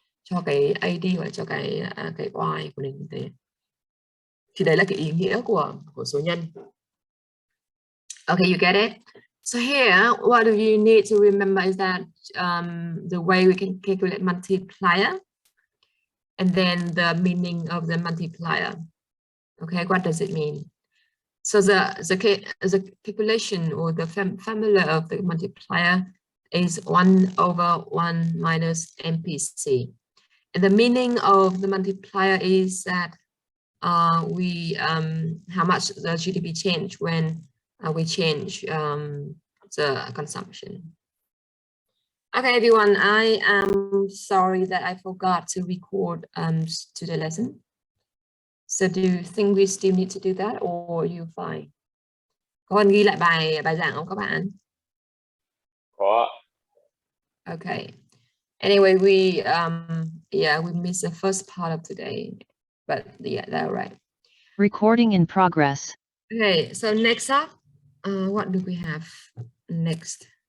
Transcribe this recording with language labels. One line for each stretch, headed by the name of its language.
Vietnamese: cho cái AD hoặc cho cái Y của nền kinh tế. Thì đấy là cái ý nghĩa của số nhân.
English: Okay, you get it? So here, what do you need to remember is that the way we can calculate multiplier and then the meaning of the multiplier. Okay, what does it mean? So the calculation or the formula of the multiplier is 1/1 minus MPC. And the meaning of the multiplier is that how much the GDP change when we change the consumption. Okay, everyone, I am sorry that I forgot to record to the lesson. So do you think we still need to do that or are you fine?
Vietnamese: Có cần ghi lại bài giảng không các bạn? Có.
English: Okay. Anyway, we missed the first part of today, but yeah, that's right. Recording in progress. Okay, so next up, what do we have next?